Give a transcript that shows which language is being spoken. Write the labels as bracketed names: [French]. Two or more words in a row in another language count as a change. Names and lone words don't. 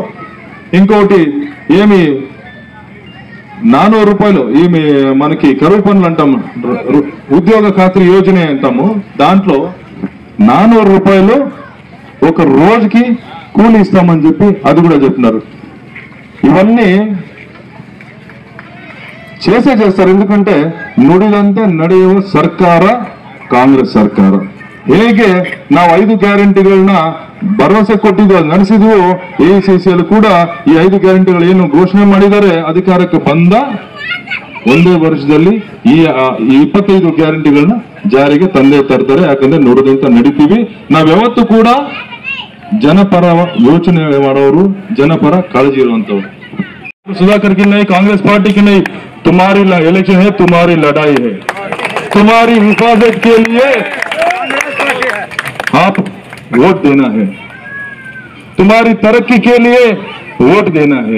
[Telugu] ఇంకోటి ఏమి 400 రూపాయలు ఏమి మనకి కరువు పనులు అంటాము, ఉద్యోగ ఖాతరీ యోజన అంటాము. దాంట్లో 400 రూపాయలు ఒక రోజుకి కూలి ఇస్తామని చెప్పి అది కూడా చెప్పినారు. ఇవన్నీ చేస్తారు. [Kannada] ఎందుకంటే ನುಡಿದಂತೆ ನಡೆಯುವ ಸರ್ಕಾರ ಕಾಂಗ್ರೆಸ್ ಸರ್ಕಾರ. ಹೇಗೆ ನಾವು 5 ಗ್ಯಾರಂಟಿಗಳನ್ನ ಭರವಸೆ ಕೊಟ್ಟಿದ್ವು, ನಡೆಸಿದ್ವು, AICCL ಕೂಡ ಈ 5 ಗ್ಯಾರಂಟಿಗಳು ಏನು ಘೋಷಣೆ ಮಾಡಿದ್ದಾರೆ ಅಧಿಕಾರಕ್ಕೆ ಬಂದ ಒಂದೇ ವರ್ಷದಲ್ಲಿ ಈ 25 ಗ್ಯಾರಂಟಿಗಳನ್ನ ಜಾರಿಗೆ ತಂದೆ ತರ್ತಾರೆ. ಯಾಕಂದ್ರೆ ನುಡಿದಂತೆ ನಡೀತೀವಿ. ನಾವ್ಯಾವತ್ತೂ ಕೂಡ ಜನಪರ ಯೋಚನೆ ಮಾಡೋರು, ಜನಪರ ಕಾಳಜಿ ಇರುವಂತವ್ರು. [Hindi] सुधाकर की नहीं, कांग्रेस पार्टी की नहीं, तुम्हारी इलेक्शन है, तुम्हारी लड़ाई है, तुम्हारी हिफाजत के लिए आप वोट देना है, तुम्हारी तरक्की के लिए वोट देना है।